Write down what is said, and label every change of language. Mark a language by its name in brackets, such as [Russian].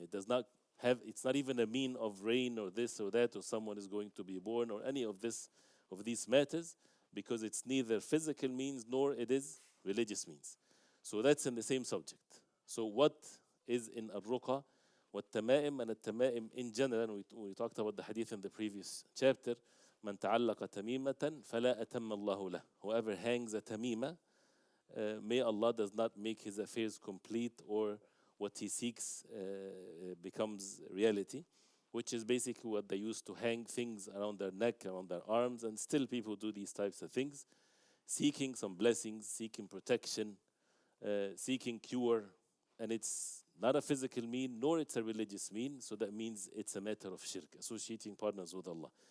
[English] It does not have, it's not even a mean of rain or this or that or someone is going to be born or any of these matters, because it's neither physical means nor it is religious means. So that's in the same subject. So what is in al-ruqa? والتمائم and التمائم in general, we talked about the hadith in the previous chapter. [Arabic] من تعلق تميمة فلا أتم الله له. [English] Whoever hangs a tamima, may Allah does not make his affairs complete or what he seeks becomes reality, which is basically what they used to hang things around their neck, around their arms, and still people do these types of things, seeking some blessings, seeking protection, seeking cure, and it's not a physical mean, nor it's a religious mean, so that means it's a matter of shirk, associating partners with Allah.